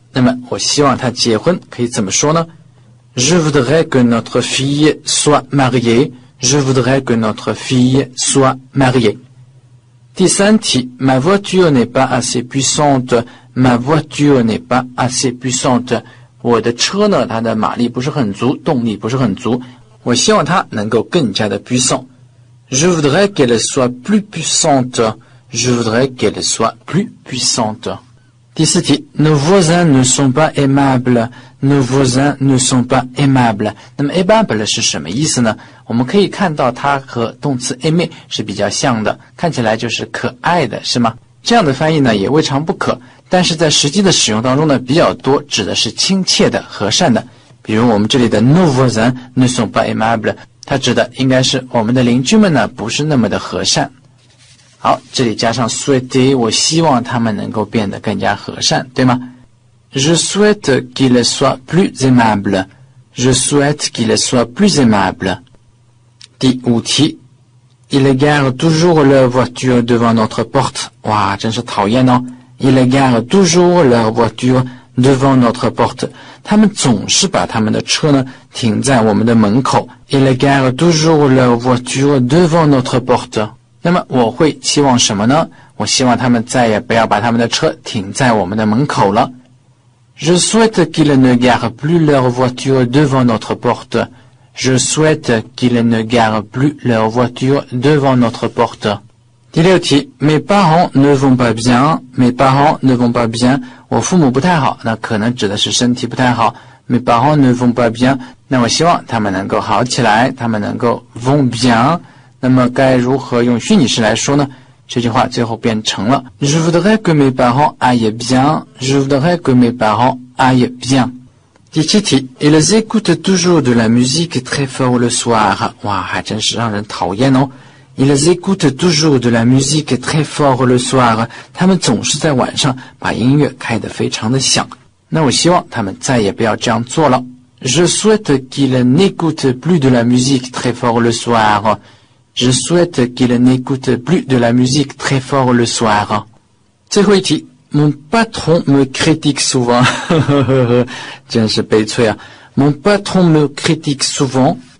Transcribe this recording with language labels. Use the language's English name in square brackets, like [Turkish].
[Chinese] 那么我希望她结婚，可以怎么说呢？ [French] Je voudrais que notre fille soit mariée. Je voudrais que notre fille soit mariée. [Chinese] 第三题 [French] Ma voiture n'est pas assez puissante. Ma voiture n'est pas assez puissante. [Chinese] 我的车呢，它的马力不是很足，动力不是很足。我希望它能够更加的puissant. [French] Je voudrais qu'elle soit plus puissante. Je voudrais qu'elle soit plus puissante. [Chinese] 第四题 [French] Nos voisins ne sont pas aimables. Nos voisins ne sont pas aimables. [Chinese] 那么 aimable 是什么意思呢？我们可以看到它和动词 aimer 是比较像的，看起来就是可爱的，是吗？这样的翻译呢也未尝不可，但是在实际的使用当中呢比较多指的是亲切的、和善的。比如我们这里的 [French] Nos voisins ne sont pas aimables， [Chinese] 它指的应该是我们的邻居们呢不是那么的和善。好，这里加上 souhaiter， 我希望他们能够变得更加和善，对吗？ [French] Je souhaite qu'il soit plus aimable. Je souhaite qu'il soit plus aimable. [Chinese] 第五题 [French] Ils garent toujours leur voiture devant notre porte. [Chinese] 哇，真是讨厌哦。 [French] Ils garent toujours leur voiture devant notre porte. [Chinese] 他们总是把他们的车呢停在我们的门口。 [French] Ils garent toujours leur voiture devant notre porte. [Chinese] 那么我会期望什么呢？我希望他们再也不要把他们的车停在我们的门口了。 [French] Je souhaite qu'ils ne garent plus leur voiture devant notre porte. Je souhaite qu'ils ne garent plus leur voiture devant notre porte. [Chinese] 第六题 [French] Mes parents ne vont pas bien. Mes parents ne vont pas bien. [Chinese] 我父母不太好，那可能指的是身体不太好。 [French] Mes parents ne vont pas bien. [Chinese] 那我希望他们能够好起来，他们能够 vont bien. 那么该如何用虚拟式来说呢？这句话最后变成了 [French] Je voudrais que mes parents aillent bien. Je voudrais que mes parents aillent bien. [Chinese] 第七题 [French] Ils écoutent toujours de la musique très fort le soir. [Chinese] 哇，还真是让人讨厌哦。 [French] Ils écoutent toujours de la musique très fort le soir. [Chinese] 他们总是在晚上把音乐开得非常的响。那我希望他们再也不要这样做了。 [French] Je souhaite qu'ils n'écoutent plus de la musique très fort le soir. Je souhaite qu'ils n'écoutent plus de la musique très fort le soir. [Chinese] 最后一题 [French] Mon patron me critique souvent. [Chinese] 真是悲催啊。 [French] Mon patron me critique souvent.